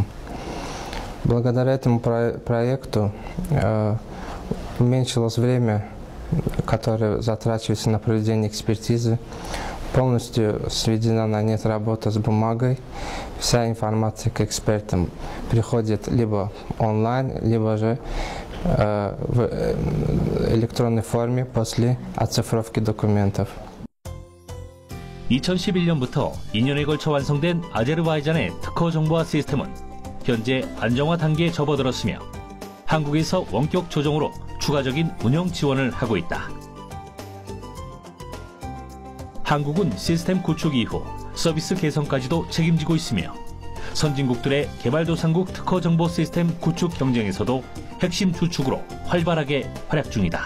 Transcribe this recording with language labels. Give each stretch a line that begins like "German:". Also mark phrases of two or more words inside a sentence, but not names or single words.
Russian: Благодаря этому проекту уменьшилось время, которое затрачивается на проведение экспертизы. Полностью сведена на нет работа с бумагой. Вся информация к экспертам приходит либо онлайн, либо же в электронной форме после оцифровки документов.
Korean: 2011년부터 2년에 걸쳐 완성된 아제르바이잔의 특허 정보화 시스템은 현재 안정화 단계에 접어들었으며 한국에서 원격 조정으로 추가적인 운영 지원을 하고 있다. 한국은 시스템 구축 이후 서비스 개선까지도 책임지고 있으며 선진국들의 개발도상국 특허 정보 시스템 구축 경쟁에서도 핵심 주축으로 활발하게 활약 중이다.